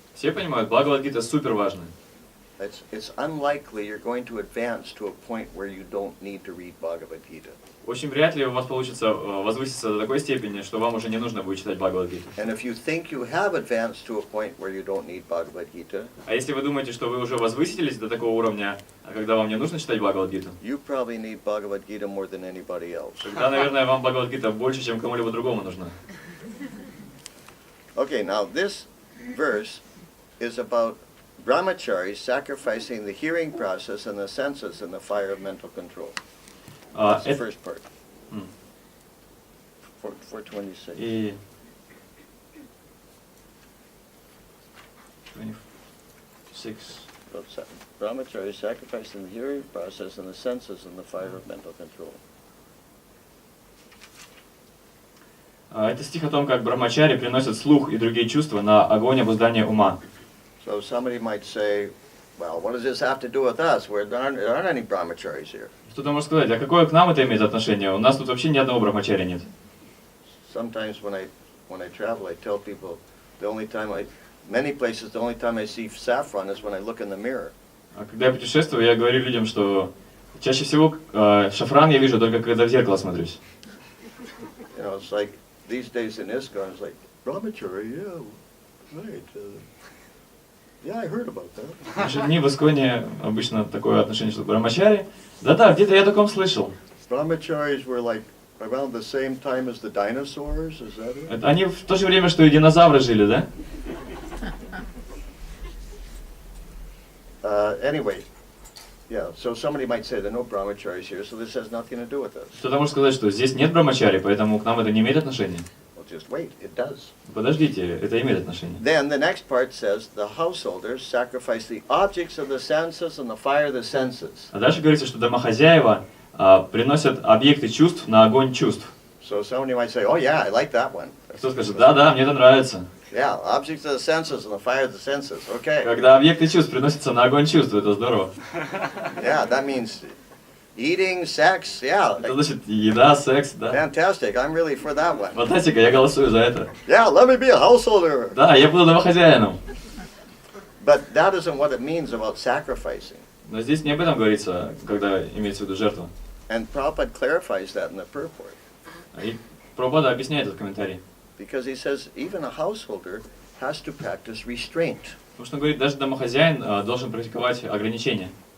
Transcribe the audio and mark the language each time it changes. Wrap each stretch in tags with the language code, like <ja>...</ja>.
<ru>Все понимают, Бхагават Гита супер важная.</ru> <en>It's unlikely you're going to advance to a point where you don't need to read Bhagavad Gita.</en> <ru>Очень вряд ли у вас получится возвыситься до такой степени, что вам уже не нужно будет читать Бхагават Гиту.</ru> <en>And if you think you have advanced to a point where you don't need Bhagavad Gita,</en> <ru>А если вы думаете, что вы уже возвысились до такого уровня, когда вам не нужно читать Бхагават Гиту,</ru> <en>you probably need Bhagavad Gita more than anybody else.</en> <ru>тогда, наверное, вам Бхагават Гита больше, чем кому-либо другому нужна.</ru> <en>Okay, now this verse is about brahmacharis sacrificing the hearing process and the senses in the fire of mental control. That's the first part. 426.</en> <ru>И 26.</ru> <en>Brahmacharis sacrificing the hearing process and the senses in the fire of mental control.</en> <ru>Это стих о том, как брахмачари приносят слух и другие чувства на огонь обуздания ума.</ru> <en>So somebody might say, well, what does this have to do with us? There aren't any brahmacharis here.</en> <ru>Кто-то может сказать, а какое к нам это имеет отношение? У нас тут вообще ни одного брахмачаря нет.</ru> <en>Sometimes when I travel, I tell people many places the only time I see saffron is when I look in the mirror.</en> <ru>А когда я путешествую, я говорю людям, что чаще всего шафран я вижу только когда в зеркало смотрюсь.</ru> <en>You know, it's like these days in ISKCON, it's like brahmachari, yeah, right. Yeah, I heard about that.</en> <ru>В наши дни в Исконе обычно такое отношение, что брахмачари. Да-да, где-то я о таком слышал.</ru> <en>Brahmacharis were like around the same time as the dinosaurs, is that it?</en> <ru>Они в то же время, что и динозавры жили, да?</ru> <en>Anyway, yeah, so somebody might say there are no brahmacharis here, so this has nothing to do with us.</en> <ru>Кто-то может сказать, что здесь нет брахмачари, поэтому к нам это не имеет отношения.</ru> <en>Well, just wait, it does.</en> <ru>Подождите, это имеет отношение.</ru> <en>Then the next part says the householders sacrifice the objects of the senses and the fire of the senses.</en> <ru>А дальше говорится, что домохозяева приносят объекты чувств на огонь чувств.</ru> <en>So somebody might say, oh yeah, I like that one.</en> <ru>Кто скажет, да-да, мне это нравится.</ru> <en>Yeah, objects of the senses and the fire of the senses. Okay.</en> <ru>Когда объекты чувств приносятся на огонь чувств, это здорово.</ru> <en>Yeah, that means eating, sex, yeah.</en> <ru>Это значит еда, секс, да.</ru> <en>Fantastic, I'm really for that one.</en> <ru>Фантастика, я голосую за это.</ru> <en>Yeah, let me be a householder.</en> <ru>Да, я буду домохозяином.</ru> <en>But that isn't what it means about sacrificing.</en> <ru>Но здесь не об этом говорится, когда имеется в виду жертва.</ru> <en>And Prabhupada clarifies that in the purport.</en> <ru>И Прабхупада объясняет этот комментарий.</ru> <en>Because he says even a householder has to practice restraint.</en> <ru>Потому что он говорит, даже домохозяин должен практиковать ограничения.</ru>